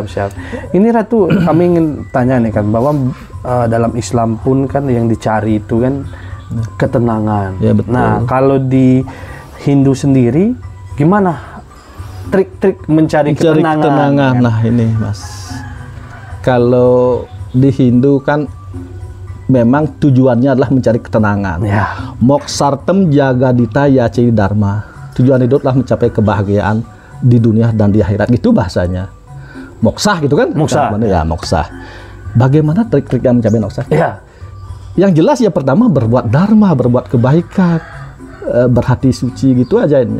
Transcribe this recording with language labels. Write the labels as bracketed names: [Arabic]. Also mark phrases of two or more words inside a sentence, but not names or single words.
[Indonesian] Ini Ratu, kami ingin tanya nih kan, bahwa dalam Islam pun kan yang dicari itu kan ketenangan. Ya, betul. Nah, kalau di Hindu sendiri gimana trik-trik mencari ketenangan? Kan? Nah, ini Mas. Kalau di Hindu kan memang tujuannya adalah mencari ketenangan. Ya. [Sanskrit] Moksartem jagadita yaci dharma. [Indonesian] Tujuan hidup adalah mencapai kebahagiaan di dunia dan di akhirat. Gitu bahasanya. Moksah gitu kan? Moksah. Ya, moksah. Bagaimana trik-trik yang mencapai moksah? Ya. Yang jelas ya pertama berbuat dharma, berbuat kebaikan, berhati suci gitu aja ini.